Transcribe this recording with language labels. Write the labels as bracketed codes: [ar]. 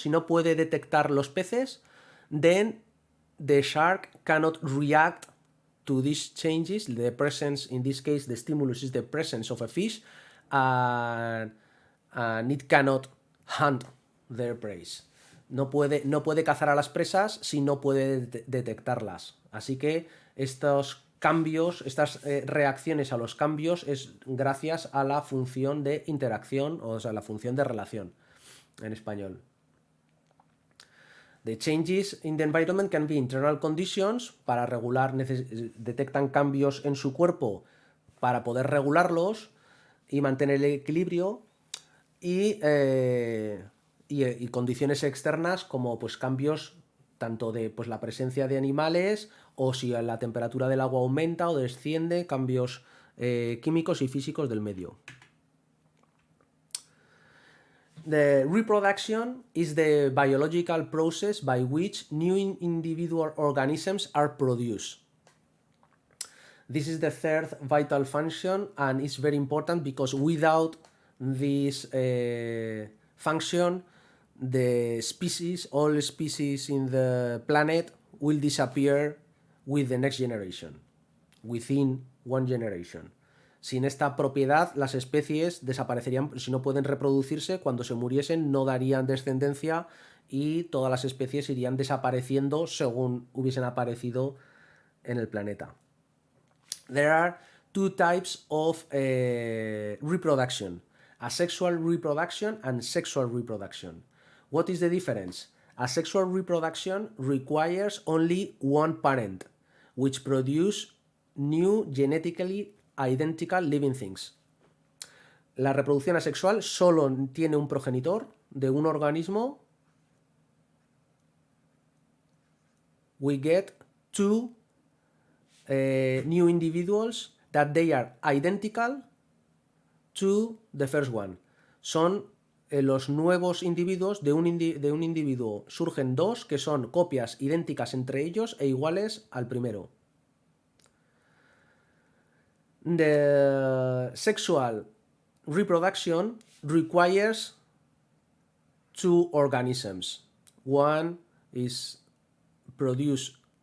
[es] Si no puede detectar los peces, [en] then the shark cannot react to these changes. The presence, in this case, the stimulus is the presence of a fish, and it cannot hunt their prey. [es] No puede cazar a las presas si no puede detectarlas. Así que estos cambios, estas reacciones a los cambios es gracias a la función de interacción, o sea, la función de relación. en español. [en] The changes in the environment can be internal conditions, [es] para regular, detectan cambios en su cuerpo para poder regularlos y mantener el equilibrio, y condiciones externas como pues cambios tanto de pues la presencia de animales, o si la temperatura del agua aumenta o desciende, cambios químicos y físicos del medio. [en] The reproduction is the biological process by which new individual organisms are produced. This is the third vital function, and it's very important because without this function, the species, all species in the planet, will disappear with the next generation, within one generation. [es] Sin esta propiedad, las especies desaparecerían. Si no pueden reproducirse, cuando se muriesen no darían descendencia y todas las especies irían desapareciendo según hubiesen aparecido en el planeta. [en] There are two types of reproduction: asexual reproduction and sexual reproduction. What is the difference? Asexual reproduction requires only one parent, which produce new genetically identical living things. [es] La reproducción asexual solo tiene un progenitor de un organismo. [en] We get two new individuals that they are identical to the first one. [es] Son los nuevos individuos de un individuo. Surgen dos que son copias idénticas entre ellos e iguales al primero. [en] The sexual reproduction requires two organisms. One is produced.